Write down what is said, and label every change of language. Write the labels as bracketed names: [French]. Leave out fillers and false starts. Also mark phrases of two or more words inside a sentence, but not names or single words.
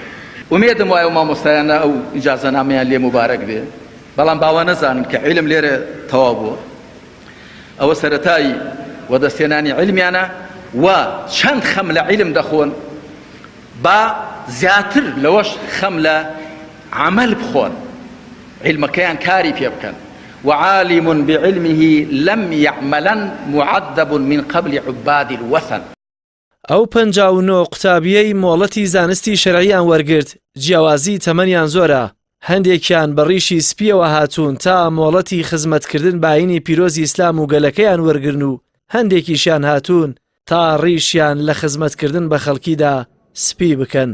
[Central Kurdish] ومێدم وایە و مامۆستایانە ئەو ئیجازەنامەیان لێ مبارەک بێ، بەڵام باوە نەزانن کە عیلم لێرە تەواو بووە. ئەوە سەرەتایی وەدەستێنانی عیلمیانە و چەند خەم لە عیلم دەخۆن با زیاتر لەوەش خەم لە عمل بخۆن، عیلمەکەیان کاری پێ بکەن. [Arabic] وعالم بعلمه لم يعملا معذب من قبل عباد الوثن. [Central Kurdish] ئەو 59 قوتابیەی مۆڵەتی زانستی شەرعیان وەرگرت جیاوازی تەمەنیان زۆرە. هەندێکیان بە ڕیشی سپیەوە هاتوون تا مۆڵەتی خزمەتکردن بە ئاینی پیرۆزی ئیسلام و گەلەکەیان وەرگرن و هەندێکیشیان هاتوون تا ڕیشیان لە خزمەتکردن بە خەڵکیدا سپی بکەن.